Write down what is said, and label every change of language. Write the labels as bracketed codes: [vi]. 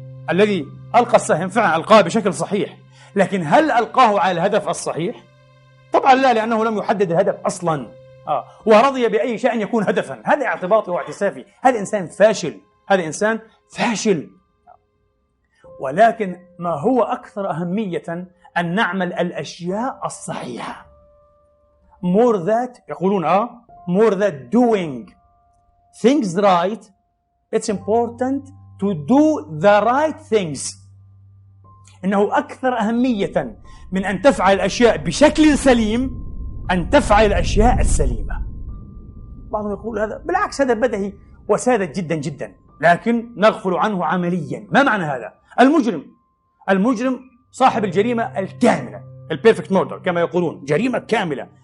[ar] الذي ألقى السهم فعلا ألقاه بشكل صحيح، لكن هل ألقاه على الهدف الصحيح؟ طبعا لا، لأنه لم يحدد الهدف أصلا. ورضي بأي شيء يكون هدفا. هذا اعتباطي واعتسافي، هذا إنسان فاشل، هذا إنسان فاشل. ولكن ما هو أكثر أهمية أن نعمل الأشياء الصحيحة. [en] more that [ar] يقولون [en] more that doing things right, it's important to do the right things. [ar] إنه أكثر أهمية من أن تفعل الأشياء بشكل سليم أن تفعل الأشياء السليمة. بعضهم يقول هذا، بالعكس هذا بديهي وساذج جدا جدا، لكن نغفل عنه عمليا. ما معنى هذا؟ المجرم صاحب الجريمة الكاملة، [en] البيرفكت موردر [ar] كما يقولون، جريمة كاملة.